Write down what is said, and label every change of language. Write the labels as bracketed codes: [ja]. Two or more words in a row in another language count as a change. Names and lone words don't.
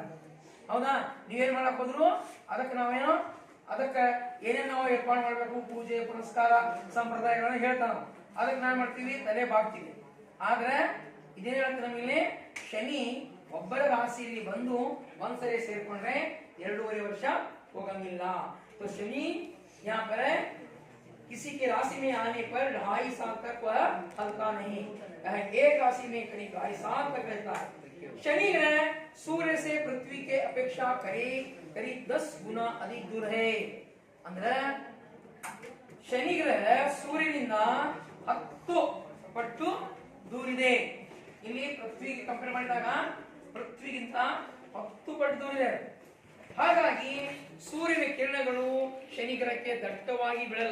[kn] ಹೌದಾ, ನೀವೇನ್ ಮಾಡಕ್ ಹೋದ್ರು ಅದಕ್ಕೆ ಏನೇನ್ ನಾವು ಏರ್ಪಾಡು ಮಾಡ್ಬೇಕು, ಪೂಜೆ ಪುರಸ್ಕಾರ ಸಂಪ್ರದಾಯಗಳನ್ನ ಹೇಳ್ತಾನ, ಅದಕ್ಕೆ ನಾವ್ ಮಾಡ್ತೀವಿ, ತಲೆ ಬಾಗ್ತೀವಿ. ಆದ್ರೆ ಇದೇನ್ ಹೇಳ್ತಾರೆ ನಮಗೆ, ಶನಿ ಒಬ್ಬರ ರಾಶಿಯಲ್ಲಿ ಬಂದು ಒಂದ್ಸರಿ ಸೇರ್ಕೊಂಡ್ರೆ 2.5 ವರ್ಷ ಹೋಗಂಗಿಲ್ಲ. [hi] तो शनि यहाँ पर किसी के राशि में आने पर 2.5 साल तक वह हल्का नहीं, एक राशि में करीब 2.5 साल तक रहता है. शनि ग्रह सूर्य से पृथ्वी के अपेक्षा करीब 10 गुना अधिक दूर है. [kn] ಅಂದ್ರೆ ಶನಿ ಗ್ರಹ ಸೂರ್ಯನಿಂದ 10 ಪಟ್ಟು ದೂರಿದೆ. ಇಲ್ಲಿ ಪೃಥ್ವಿಗೆ ಕಂಪೇರ್ ಮಾಡಿದಾಗ ಪೃಥ್ವಿಗಿಂತ 10 ಪಟ್ಟು ದೂರಿದೆ. ಹಾಗಾಗಿ ಸೂರ್ಯನ ಕಿರಣಗಳು ಶನಿ ಗ್ರಹಕ್ಕೆ ದಟ್ಟವಾಗಿ ಬೀಳಲ್ಲ.